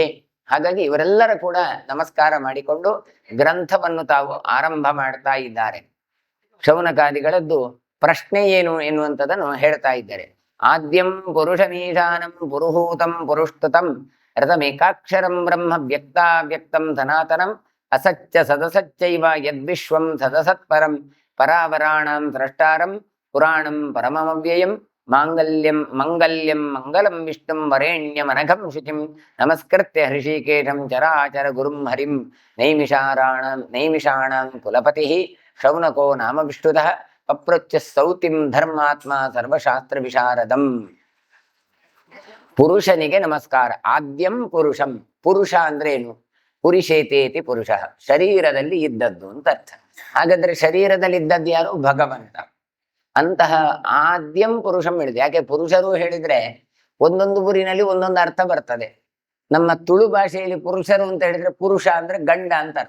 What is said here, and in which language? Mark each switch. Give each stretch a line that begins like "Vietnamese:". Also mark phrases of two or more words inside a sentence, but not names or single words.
Kannada: ಹಾಗಾಗಿ ಇವರೆಲ್ಲರ ಕೂಡ ನಮಸ್ಕಾರ ಮಾಡಿಕೊಂಡು ಗ್ರಂಥವನ್ನು ತಾವು ಆರಂಭ ಮಾಡ್ತಾ ಇದ್ದಾರೆ. ಶೌನಕಾದಿಗಳದ್ದು ಪ್ರಶ್ನೆ ಏನು ಎನ್ನುವಂಥದ್ದನ್ನು ಹೇಳ್ತಾ ಇದ್ದಾರೆ.
Sanskrit: ಆದ್ಯಂ ಪುರುಷಮೀಶಾನಂ ಪುರುಹೂತಂ ಪುರುಷ್ಟತಂ ರಥಮೇಕಾಕ್ಷರಂ ಬ್ರಹ್ಮ ವ್ಯಕ್ತಾವ್ಯಕ್ತಂ ಸನಾತನಂ ಅಸತ್ಯ ಸದಸಚ್ಚೈವ ಯದ್ವಿಶ್ವಂ ಸದಸತ್ಪರಂ ಪರಾವರಾಣಾಂ ಸ್ರಷ್ಟಾರಂ ಪುರಾಣಂ ಪರಮಮವ್ಯಯಂ ಮಾಂಗಲ್ಯಂ ಮಂಗಲ್ಯಂ ಮಂಗಲಂ ವಿಷ್ಣುಂ ವರೇಣ್ಯಮನಘಂ ಶುಚಿಂ ನಮಸ್ಕೃತ್ಯ ಹೃಷಿಕೇಶಂ ಚರಾಚರ ಗುರುಂ ಹರಿಂ ನೈಮಿಷಾಣಾಂ ಕುಲಪತಿ ಶೌನಕೋ ನಾಮ ವಿಷ್ಣುತಃ ಪಪ್ರಚ್ಯ ಸೌತಿಂ ಧರ್ಮಾತ್ಮ ಸರ್ವಶಾಸ್ತ್ರ ವಿಶಾರದಂ.
Kannada: ಪುರುಷನಿಗೆ ನಮಸ್ಕಾರ.
Sanskrit: ಆದ್ಯಂ ಪುರುಷಂ.
Kannada: ಪುರುಷ ಅಂದ್ರೆ ಏನು?
Sanskrit: ಪುರುಷೇತೇತಿ ಪುರುಷ,
Kannada: ಶರೀರದಲ್ಲಿ ಇದ್ದದ್ದು ಅಂತ ಅರ್ಥ. ಹಾಗಾದ್ರೆ ಶರೀರದಲ್ಲಿ ಇದ್ದದ್ದು ಯಾರು? ಭಗವಂತ. ಅಂತಹ
Sanskrit: ಆದ್ಯಂ ಪುರುಷಂ
Kannada: ಹೇಳಿದೆ. ಯಾಕೆ ಪುರುಷರು ಹೇಳಿದ್ರೆ ಒಂದೊಂದು ಊರಿನಲ್ಲಿ ಒಂದೊಂದು ಅರ್ಥ ಬರ್ತದೆ. ನಮ್ಮ ತುಳು ಭಾಷೆಯಲ್ಲಿ ಪುರುಷರು ಅಂತ ಹೇಳಿದ್ರೆ ಪುರುಷ ಅಂದ್ರೆ ಗಂಡ ಅಂತ ಅರ್ಥ.